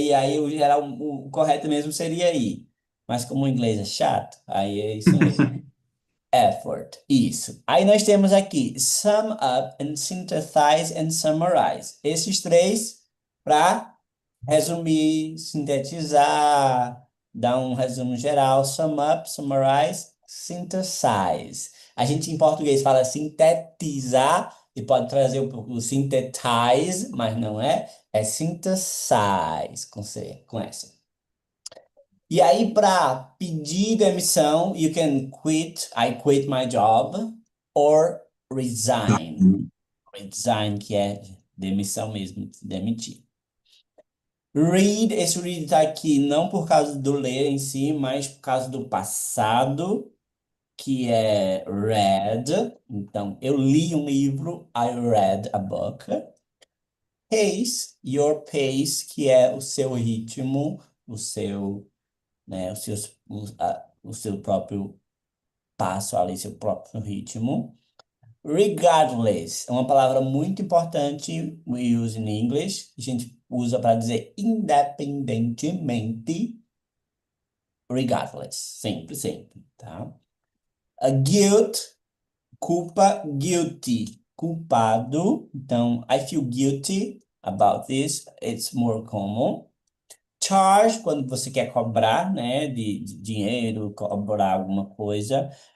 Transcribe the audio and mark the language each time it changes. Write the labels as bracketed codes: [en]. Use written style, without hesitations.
[pt] E aí o geral, o correto mesmo seria ir. Mas como o inglês é chato, aí é isso mesmo. Effort. Isso. Aí nós temos aqui [en] sum up and synthesize and summarize. [pt] Esses três para resumir, sintetizar, dar um resumo geral. [en] Sum up, summarize, synthesize. [pt] A gente em português fala sintetizar e pode trazer um pouco o synthesize, mas não é. É synthesize com C, com S. E aí, para pedir demissão, [en] you can quit, I quit my job, or resign. [pt] Resign, que é demissão mesmo, demitir. Read, esse read tá aqui não por causa do ler em si, mas por causa do passado, que é read. Então, eu li um livro, [en] I read a book. [pt] Pace, your pace, que é o seu ritmo, o seu, né, o seu próprio passo ali, seu próprio ritmo. Regardless é uma palavra muito importante, [en] we use in English, [pt] a gente usa para dizer independentemente, regardless, sempre, sempre, tá? [en] A guilt, culpa, guilty, culpado, então, I feel guilty about this, it's more common. [pt] Charge, quando você quer cobrar, né, de dinheiro, cobrar alguma coisa.